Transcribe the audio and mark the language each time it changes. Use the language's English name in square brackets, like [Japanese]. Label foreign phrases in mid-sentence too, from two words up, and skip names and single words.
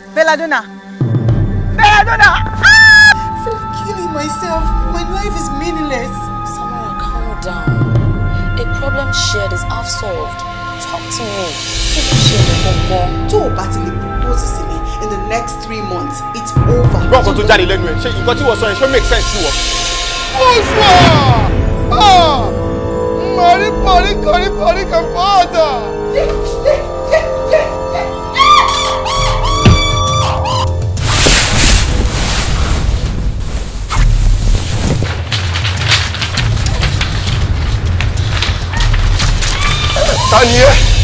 [English] Belladonna. Belladonna! I feel like killing myself. My life is meaningless. Samara, calm down. A problem shared is half solved. Talk to me. [Yoruba] Kí ló ṣe gbogbo? Tó o bá ti lè [English] propose [Yoruba] sí mi [English] in the next 3 months, it's over. [Yoruba] Gbọ́ nǹkan tó jáde lẹ́nu ẹ̀, ṣé nǹkan tí wọ́n sọ yẹn ṣó [English] make sense [Yoruba] sí wọ? Mari kan fada. Ta ni ẹ́?